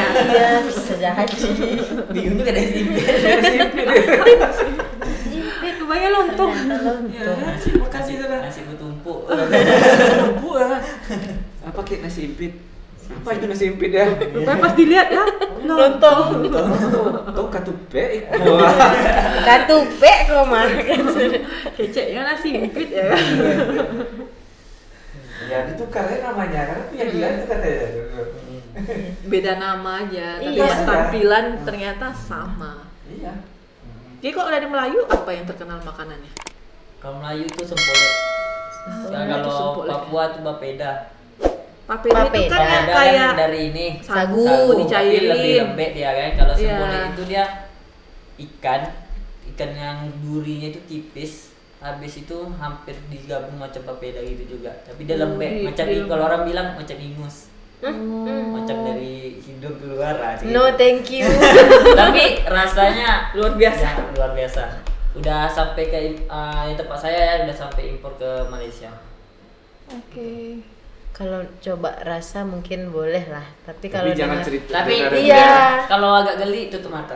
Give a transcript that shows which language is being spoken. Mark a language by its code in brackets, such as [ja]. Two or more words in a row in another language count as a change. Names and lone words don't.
[id] Iya, bisa jadi. Bingung tuh ada sih. Simpit kebayang lontong. Nasi makan di sana. Nasi bertumpuk. Bumbu ah. Pakai nasi impit. Apa itu nasi impit ya? Pokoknya pas dilihat ya lontong. [min] Tong katupe. Katupe kok mah. Keceknya nasi impit ya. [id] Ya ditukar ya namanya karena punya dia itu katanya. Beda nama aja, tapi Iya. pas tampilan ternyata sama. Iya. Jadi kok dari Melayu apa yang terkenal makanannya? Kalau Melayu itu sempolek. Ya, itu kalau sempolek. Papua itu bapeda. Papeda itu kan yang Papeda kayak kan dari ini sagu, tapi dicairin. lebih lembek dia kan. Kalau Iya. sempolek itu dia ikan yang durinya itu tipis. Habis itu hampir digabung macam papeda gitu juga. Tapi dia lembek, macam kalau orang bilang macam ingus. Macam dari hidung keluar lah. [en] No, thank you. [id] Tapi rasanya luar biasa. ya, luar biasa. Udah sampai ke tempat saya ya, udah sampai impor ke Malaysia. Oke. Kalau coba rasa mungkin boleh lah, tapi kalau jangan dengar- cerita. Tapi Iya. kalau agak geli tutup mata.